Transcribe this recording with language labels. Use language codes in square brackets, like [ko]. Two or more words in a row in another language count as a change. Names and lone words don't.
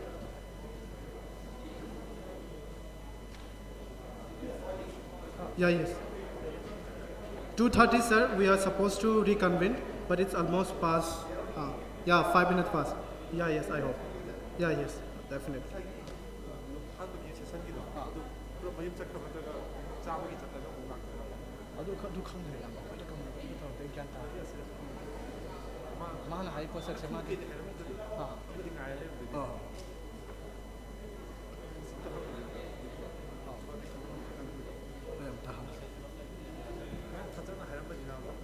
[en] Yeah, yes. 2:30, sir, we are supposed to reconvene, but it's almost past. Yeah, 5 minutes past. Yeah, yes, I hope. Yeah, yes, definitely. [mni] ꯑꯗꯨ ꯈꯪꯗ꯭ꯔꯦ ꯌꯥꯝ ꯑꯩꯈꯣꯏꯅ ꯀꯃꯥꯏꯅ ꯇꯧꯔꯒ ꯒ꯭ꯌꯥꯟ ꯇꯥꯗꯦ ꯃꯥꯅ ꯍꯥꯏ ꯄꯣꯠꯁꯛꯁꯦ ꯃꯥꯗꯤ ꯐꯖꯅ ꯍꯥꯏꯔꯝꯕꯅꯤꯅ